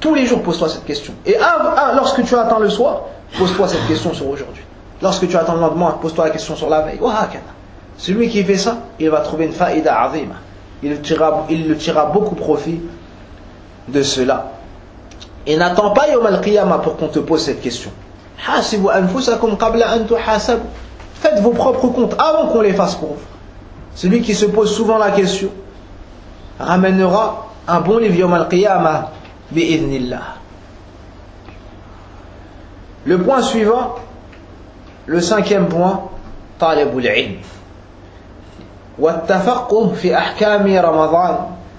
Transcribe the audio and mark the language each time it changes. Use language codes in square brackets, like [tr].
[fr] Tous les jours, pose-toi cette question. Et lorsque tu attends le soir, pose-toi cette question sur aujourd'hui. Lorsque tu attends le lendemain, pose-toi la question sur la veille. Wahakana. Celui qui fait ça, il va trouver une faïda azima. Il le tirera beaucoup profit de cela. Et n'attends pas yawm al-qiyama pour qu'on te pose cette question. [ar] حاسبوا أنفسكم قبل أن تحاسبوا. [fr] Faites vos propres comptes avant qu'on les fasse pour vous. Celui qui se pose souvent la question ramènera un bon livre [ar] يوم القيامة بإذن الله. [fr] Le point suivant, le cinquième point, [ar] طالب العلم والتفقه في أحكام رمضان.